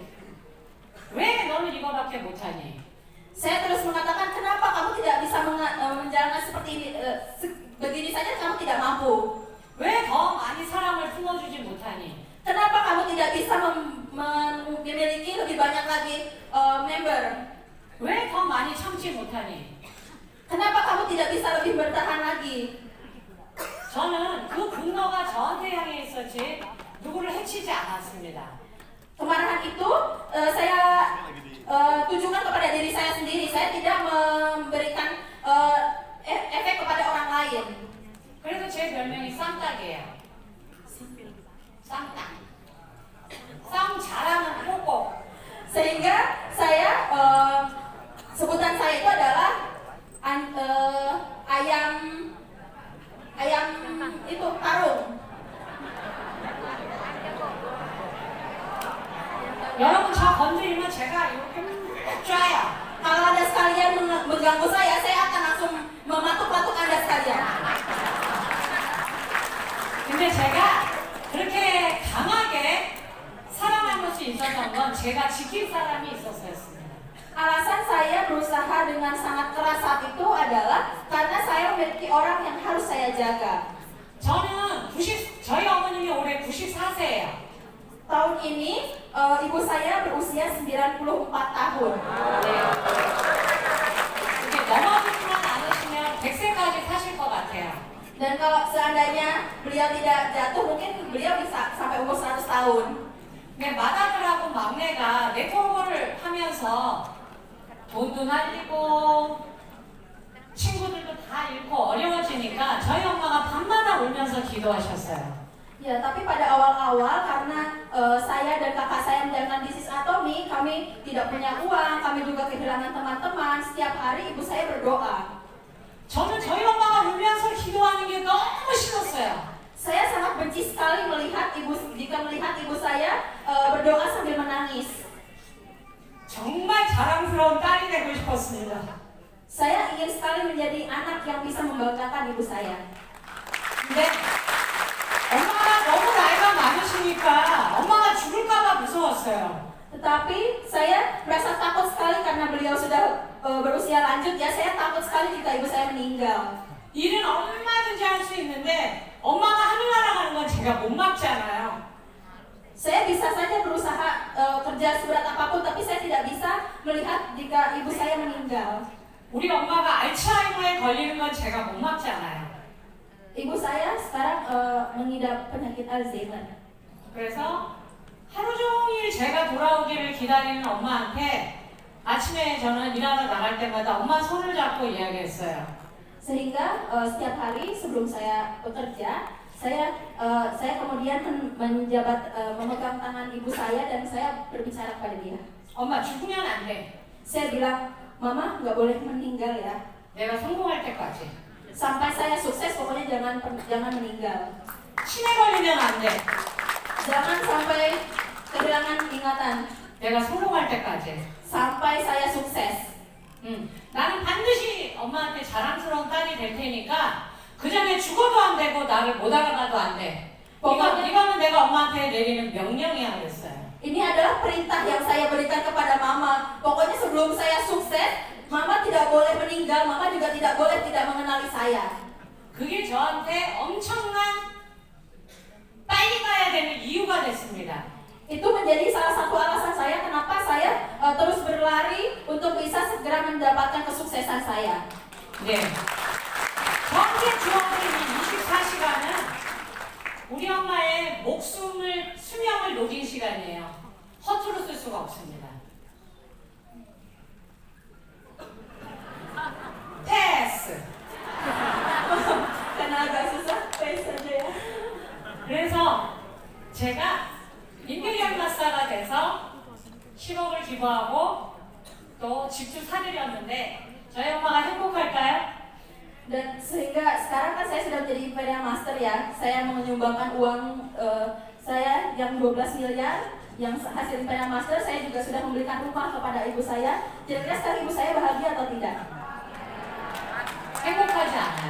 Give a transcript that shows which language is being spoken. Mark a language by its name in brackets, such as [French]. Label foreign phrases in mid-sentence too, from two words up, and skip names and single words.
[Korean] 왜 너는 이거밖에 못하니? [Indonesian] Saya terus mengatakan, kenapa kamu tidak bisa menjalankan seperti ini, begini saja kamu tidak mampu. [Korean] 왜 더 많이 사랑을 품어주지 못하니? [Indonesian] Kenapa kamu tidak bisa memiliki lebih banyak lagi member? [Korean] 왜 더 많이 참지 못하니? [Indonesian] Kenapa kamu tidak bisa lebih bertahan lagi? [Korean] 저는 그 분노가 저한테 향해 있었지 누구를 해치지 않았습니다. [Indonesian] Kemarahan itu saya tujukan kepada diri saya sendiri. Saya tidak memberikan efek kepada orang lain. [Korean] 그래서 제 별명이 쌍딱이에요. 쌍딱. 쌍 잘하는 꼬꼬. [Indonesian] Sehingga saya sebutan saya itu adalah ayam itu tarung. [Korean] 여러분 저 건드리면 제가 이렇게 쫙요. [Indonesian] Kalau Anda sekalian mengganggu saya akan langsung mematuk-matuk Anda sekalian. [Korean] 근데 제가 그렇게 강하게 살아남을 수 있었던 건 제가 지킬 사람이 있었어요. [Indonesian] Alasan saya berusaha dengan sangat keras saat itu adalah karena saya memiliki orang yang harus saya jaga. [Korean] 저희 어머님이 올해 94세예요. [Indonesian] Tahun ini ibu saya berusia 94 tahun. [Korean] 네. 이렇게 넘어지지만 않으시면 100세까지 사실 것 같아요. [Indonesian] Dan kalau seandainya beliau tidak jatuh, mungkin beliau bisa sampai umur 100 tahun. [Korean] 근데 맏아들하고 막내가 네트워크를 하면서 돈도 날리고 친구들도 다 잃고 어려워지니까 저희 엄마가 밤마다 울면서 기도하셨어요. [Indonesian] Ya, tapi pada awal-awal karena saya dan kakak saya menjalankan bisnis Atomi, kami tidak punya uang, kami juga kehilangan teman-teman. Setiap hari ibu saya berdoa. [Korean] 저는 저희 엄마가 울면서 기도하는 게 너무 싫었어요. [Indonesian] Saya sangat benci sekali melihat ibu saya berdoa sambil menangis. [Korean] 정말 자랑스러운 딸이 되고 싶었습니다. [Indonesian] Saya ingin sekali menjadi anak yang bisa membanggakan ibu saya. [Korean] 근데 엄마가 너무 나이가 많으시니까 엄마가 죽을까봐 무서웠어요. [Indonesian] Tetapi saya merasa takut sekali karena beliau sudah berusia lanjut. Ya, saya takut sekali jika ibu saya meninggal. [Korean] 일은 얼마든지 할 수 있는데 엄마가 하늘나라 가는 건 제가 못 막잖아요. [Indonesian] Saya bisa saja berusaha kerja seberat apapun, tapi saya tidak bisa melihat jika ibu saya meninggal. [Korean] 우리 엄마가 알츠하이머에 걸리는 건 제가 못 막잖아요. [Indonesian] Ibu saya sekarang mengidap penyakit Alzheimer. [Korean] 그래서 하루 종일 제가 돌아오기를 기다리는 엄마한테 아침에 저는 일하러 나갈 때마다 엄마 손을 잡고 이야기했어요. [Indonesian] Sehingga setiap hari sebelum saya bekerja, saya kemudian memegang tangan ibu saya dan saya berbicara kepada dia. [Korean] 엄마 죽으면 안 돼. [Indonesian] Saya bilang, Mama nggak boleh meninggal ya. [Korean] 내가 성공할 때까지. [Indonesian] Sampai saya sukses, pokoknya jangan meninggal. [Korean] 치매 걸리면 안 돼. [Indonesian] Jangan sampai kehilangan ingatan. [Korean] 내가 성공할 때까지. [Indonesian] Sampai saya sukses. [Korean] 나는 반드시 엄마한테 자랑스러운 딸이 될 테니까 그 전에 죽어도 안 되고 나를 못 알아가도 안 돼. 이거는 내가 엄마한테 내리는 명령이야 그랬어요. [Indonesian] Ini adalah perintah yang saya berikan kepada Mama. Pokoknya sebelum saya sukses, Mama tidak boleh meninggal, Mama juga tidak boleh tidak mengenali saya. [Korean] 그게 저한테 엄청난 빨리 가야 되는 이유가 됐습니다. [Indonesian] Itu menjadi salah satu alasan saya kenapa saya terus berlari untuk bisa segera mendapatkan kesuksesan saya. [Korean] 네. 저한테 주어진 이 24시간은 우리 엄마의 수명을 녹인 시간이에요. 허투루 쓸 수가 없습니다. 패스. [Indonesian] Karena agak susah, pace saja ya. [Korean] 그래서 제가 임페리얼 마스터가 돼서 10억을 기부하고 또 집도 사드렸는데 저희 엄마가 행복할까요? [Indonesian] Dan sehingga sekarang kan saya sudah menjadi Imperial Master ya. Saya menyumbangkan uang saya yang 12 miliar yang hasil Imperial Master. Saya juga sudah membelikan rumah kepada ibu saya. Kira-kira sekarang ibu saya bahagia atau tidak? [Korean] 행복하지 않아요.